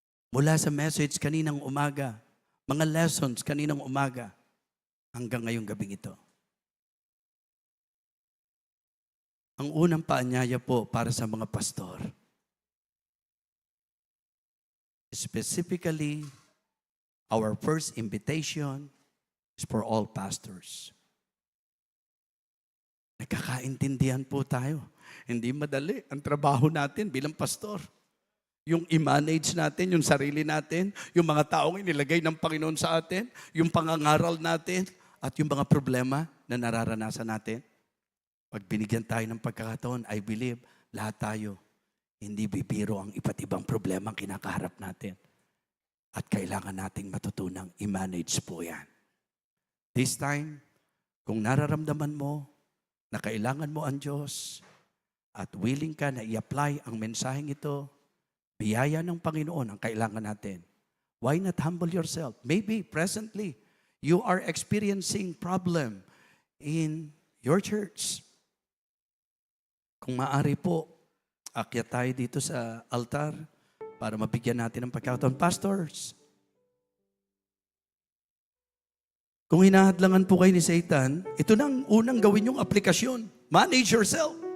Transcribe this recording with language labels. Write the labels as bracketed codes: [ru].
[tl] Mula sa message kaninang umaga, mga lessons kaninang umaga, hanggang ngayong gabing ito. Ang unang paanyaya po para sa mga pastor. [en] Specifically, our first invitation is for all pastors. [tl] Nagkakaintindihan po tayo. Hindi madali ang trabaho natin bilang pastor. Yung i-manage natin, yung sarili natin, yung mga taong inilagay ng Panginoon sa atin, yung pangangaral natin, at yung mga problema na nararanasan natin. Pag binigyan tayo ng pagkakataon, [en] I believe, [tl] lahat tayo, hindi bibiro ang iba't ibang problema ang kinakaharap natin. At kailangan nating matutunang i-manage po yan. [en] This time, [tl] kung nararamdaman mo na kailangan mo ang Diyos at willing ka na i-apply ang mensaheng ito, biyaya ng Panginoon ang kailangan natin. [en] Why not humble yourself? Maybe presently, you are experiencing problem in your church. [tl] Kung maaari po, akyat tayo dito sa altar para mabigyan natin ng pagkakataon. Pastors, kung hinahadlangan po kayo ni Satan, ito na ang unang gawin yung aplikasyon. [en] Manage yourself.